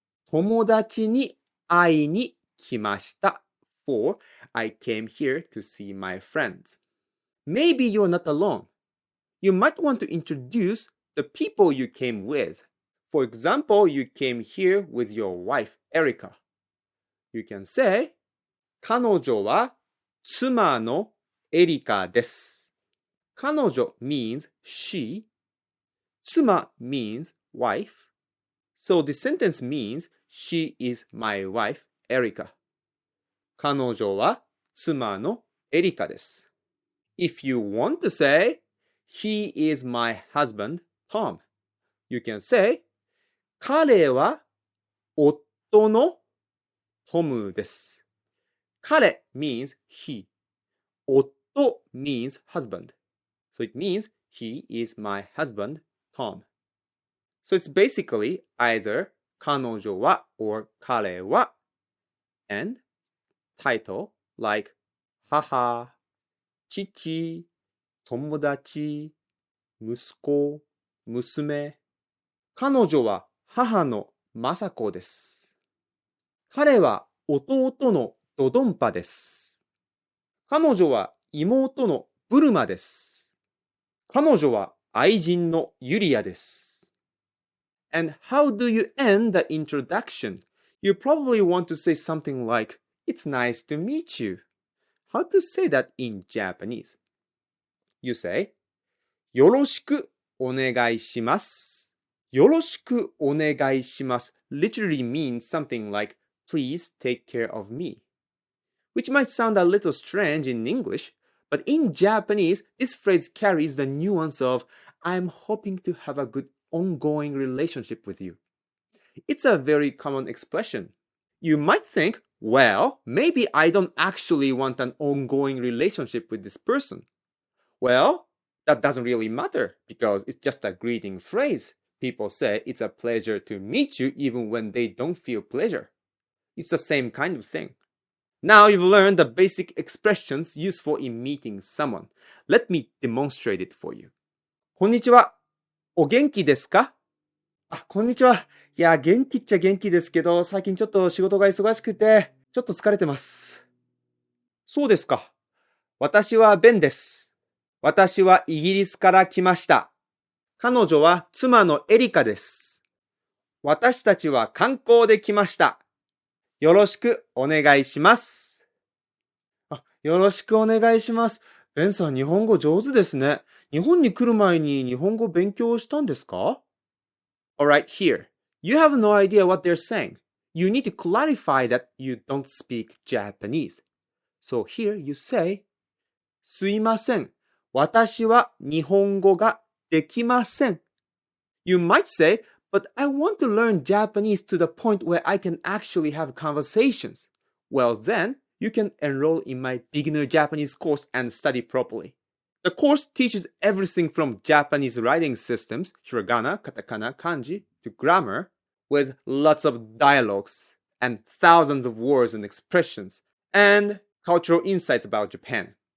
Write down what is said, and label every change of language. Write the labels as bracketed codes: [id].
[ja] 友達に会いに来ました [en] for I came here to see my friends. Maybe you're not alone. You might want to introduce the people you came with. For example, you came here with your wife, Erica. You can say, [ja] 彼女は妻のエリカです. [en] 彼女 means she 妻 means wife. So the sentence means she is my wife, Erica. [ja] 彼女は妻のエリカです。 [en] If you want to say, he is my husband, Tom, you can say, [ja] 彼は夫のトムです。 [en] 彼 means he. 夫 means husband. So it means he is my husband, Tom. So it's basically either 彼女は or 彼は and title like 母、父、友達、息子、娘。 [ja] 彼女は母の雅子です。彼は弟のドドンパです。彼女は妹のブルマです。彼女は愛人のユリアです。 [en] And how do you end the introduction? You probably want to say something like, It's nice to meet you. How to say that in Japanese? You say, [ja] よろしくお願いします。よろしくお願いします [en] literally means something like, please take care of me. Which might sound a little strange in English, but in Japanese, this phrase carries the nuance of, I'm hoping to have a good ongoing relationship with you. It's a very common expression. You might think, well, maybe I don't actually want an ongoing relationship with this person. Well, that doesn't really matter because it's just a greeting phrase. People say it's a pleasure to meet you even when they don't feel pleasure. It's the same kind of thing. Now you've learned the basic expressions useful in meeting someone. Let me demonstrate it for you. [ja] こんにちは。お元気ですか？こんにちは。いや、元気っちゃ元気ですけど、最近ちょっと仕事が忙しくて、ちょっと疲れてます。そうですか。私はベンです。私はイギリスから来ました。彼女は妻のエリカです。私たちは観光で来ました。よろしくお願いします。よろしくお願いします。ベンさん、日本語上手ですね。日本に来る前に日本語勉強したんですか？ [en] Alright, here. You have no idea what they're saying. You need to clarify that you don't speak Japanese. So here you say, [ja] すいません。私は日本語ができません。 [en] You might say, but I want to learn Japanese to the point where I can actually have conversations. Well then, you can enroll in my beginner Japanese course and study properly. The course teaches everything from Japanese writing systems, hiragana, katakana, kanji, to grammar, with lots of dialogues and thousands of words and expressions, and cultural insights about Japan.